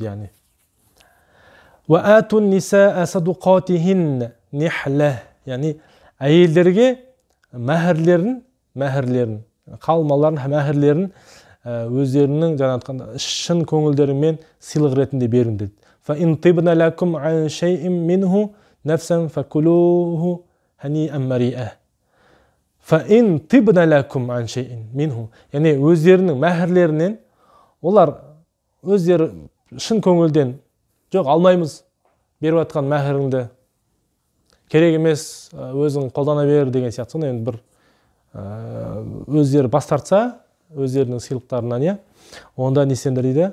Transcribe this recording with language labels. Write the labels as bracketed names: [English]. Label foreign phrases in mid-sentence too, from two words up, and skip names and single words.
[Arabic] Яғни وآتوا النساء صدقاتهن نحلة. [Kazakh] Яғни әйелдерге мәһірлерін қалмаларын, мәһірлерін өздерінің жаңа айтқанда шын көңілдерімен сыйлық ретінде беріңдер. [Arabic] فإن طبن لكم عن شيء منه نفسا فكلوه هنيئا مريئا. فإن طبن لكم عن شيء منه. [Kazakh] Yani өздерінің мәһірлерінен олар өздері шын көңілден жоқ алмаймыз, беріп жатқан мәһіріңді керек емес, өзің қолдана бер деген сияқты. Сонда енді бір өздері бас тартса өздерінің сыйлықтарынан, иә, онда не істеңдер дейді?